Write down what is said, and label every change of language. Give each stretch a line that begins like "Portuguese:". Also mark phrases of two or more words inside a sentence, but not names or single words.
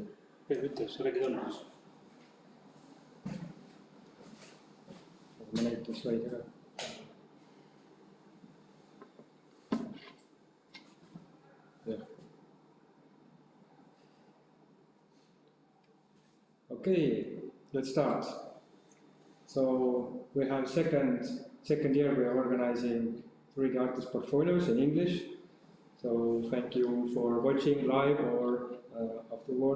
Estonian: Ütle, sa räägid alguses. Ma näitan slaidi ka. Jah.
English: Okay, let's start. So we have second year we are organizing 3D artist portfolios in English. So thank you for watching live or afterward.